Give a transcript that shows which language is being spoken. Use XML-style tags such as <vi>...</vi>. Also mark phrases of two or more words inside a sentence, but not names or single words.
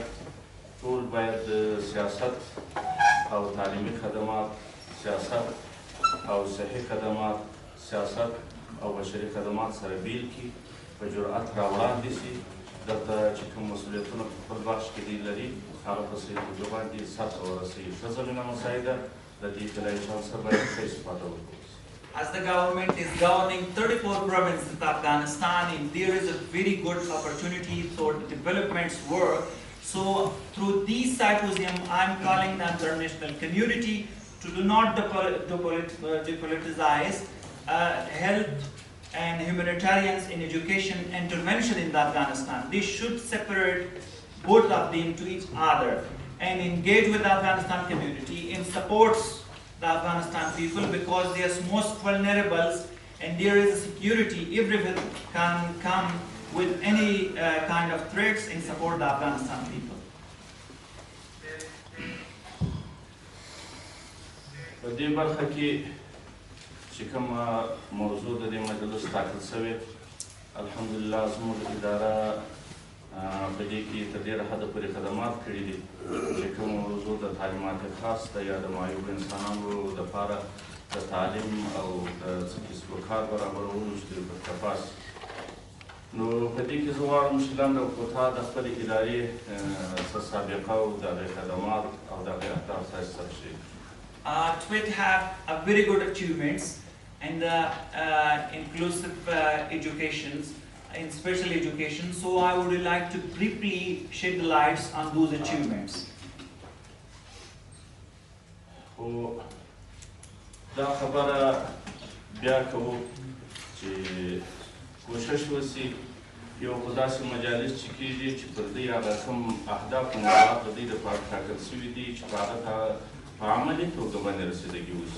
<ps>ټول باید د سیاست او تعلیمي خدمات، سیاست او صحي خدمات، سیاست او بشري خدمات سره بیل کړي، په جرأت راوړاندې سي. دلته چې کوم مسؤلیتونه په خپل بخش کې دوی لري هغه په صحیح توګه باندې سرته ورسوي. ښه زمینه مساعده د دې طلایي چانس څخه باید ښه استفاده وکړو.</ps> <en>As the government is governing 34 provinces of Afghanistan, and there is a very good opportunity for the development's work. So through these symposium, I'm calling the international community to do not depoliticize health and humanitarians in education intervention in Afghanistan. They should separate both of them to each other and engage with the Afghanistan community and supports the Afghanistan people, because they are most vulnerable and there is security. Everyone can come with any kind of threats and support the Afghanistan people.</en> <ps>په دې برخه کې چې کومه موضوع د دې مجلس ټاکل شوې، الحمدلله زموږ اداره په دې کې تر ډېره حده پورې خدمات کړي دي. چې کومه موضوع د تعلیمات خاص ده یا د معیوب انسانانو دپاره د تعلیم او د څه کسب و کار برابرولو چې د کفاس. نو په دې کې زه غواړم چې لنډه کوتاه د خپلې ادارې څه سابقه او د هغې خدمات او د هغې اهداف تاسو سره شریک کړي.</ps> <en>TWIT have a very good achievements in the inclusive education, in special education. So I would like to briefly shed the lights on those achievements.</en> <ps>دا خبره بیا کوو چې کوشش وشي یو خو داسې مجالس چې کېږي چې پر دوی هغه کوم اهداف او موضوعات د دوی دپاره ټاکل سوي دي چې په هغه په عملي توګه باندې رسېدګي وشي.</ps>